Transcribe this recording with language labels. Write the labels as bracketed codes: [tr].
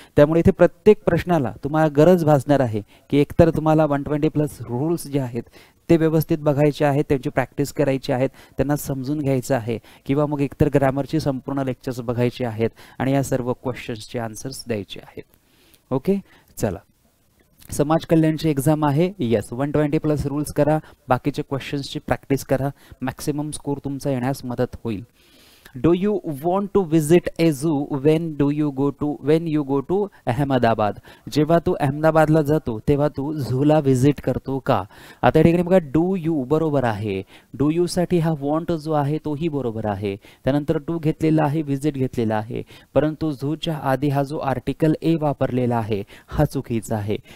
[mr] त्यामुळे इथे प्रत्येक प्रश्नाला तुम्हाला गरज भासणार आहे की एकतर तुम्हाला 120+ रूल्स जे आहेत ते व्यवस्थित बघायचे आहेत, त्यांची प्रॅक्टिस करायची आहेत, त्यांना समजून घ्यायचं आहे, किंवा मग एकतर ग्रामरची संपूर्ण लेक्चर्स बघायचे आहेत आणि या सर्व क्वेश्चन्सचे आन्सर्स द्यायचे आहेत. ओके, चला. समाज कल्याणची एक्झाम आहे. येस, 120+ रूल्स करा, बाकीचे क्वेश्चन्सची प्रॅक्टिस करा, मॅक्सिमम स्कोर तुमचा येण्यास मदत होईल. [en] Do you want to visit a zoo when you go to Ahmedabad? [mr] जेव्हा तू अहमदाबादला जातो तेव्हा तू झूला व्हिजिट करतो का? आता या ठिकाणी बघा, डू यू बरोबर आहे. डू यू साठी हा वॉन्ट जो आहे तोही बरोबर आहे. त्यानंतर टू घेतलेला आहे, व्हिजिट घेतलेला आहे, परंतु झूच्या आधी हा जो आर्टिकल ए वापरलेला आहे हा चुकीचा आहे.